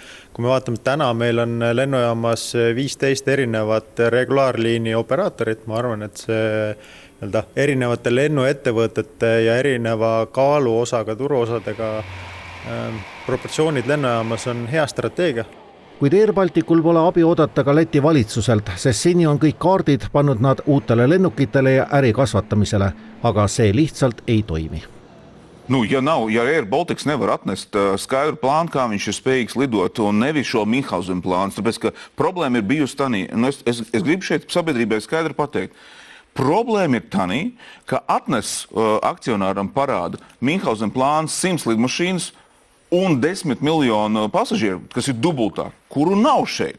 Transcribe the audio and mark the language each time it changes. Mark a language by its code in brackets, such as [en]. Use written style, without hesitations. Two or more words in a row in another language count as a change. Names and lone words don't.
[et] Kui me vaatame, täna meil on lennujaamas 15 erinevat regulaarliini operaatorit, ma arvan, et see erinevate lennuettevõtete ja erineva kaaluosaga, turuosadega proportsioonid lennujaamas on hea strateegia. Kuid Air Balticul pole abi oodata ka Läti valitsuselt, sest seni on kõik kaardid pannud nad uutele lennukitele ja äri kasvatamisele, aga see lihtsalt ei toimi. [lv] Ja Air Baltics nevar atnest skaidru plānu, kā viņš ir spējīgs lidot, un nevis šo Münchhausen plānu, tāpēc, ka problēma ir bijusi tanī. Es gribu šeit sabiedrībai skaidri pateikt. Problēma ir tanī, ka atnes akcionāram parāda Münchhausen plāns 100 lidmašīnas un 10 miljonu pasažieru, kas ir dubultāk, kuru nav šeit.